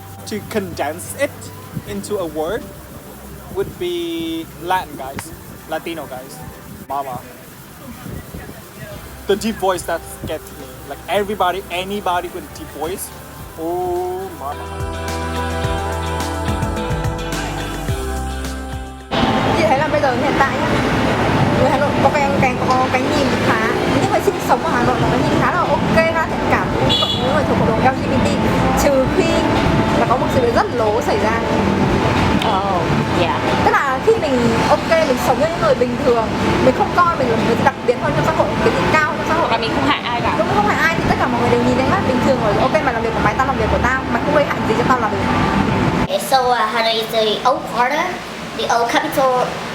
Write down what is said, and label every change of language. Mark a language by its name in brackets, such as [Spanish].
[English] To condense it into a word would be Latino guys, mama. The deep voice that gets me. Like anybody with a deep voice, oh mama. [Vietnamese] Chị thấy là bây giờ hiện tại người Hà Nội có cái nhìn khá, những người sinh sống ở Hà Nội có cái nhìn khá là ok, khá thiện cảm với những người thuộc cộng đồng LGBT, trừ khi là có một sự việc rất lố xảy ra. Tức là khi mình mình sống với những người bình thường, mình không coi mình là một người đặc biệt hơn trong xã hội, cái gì cao trong xã hội, và mình không hại ai cả. Đúng, không hại ai thì tất cả mọi người đều nhìn thấy mắt bình thường rồi. Ok, mày làm việc của mày, tao làm việc của tao, mày không gây hại gì cho tao làm việc. [English] So Hanoi is the old quarter, the old capital.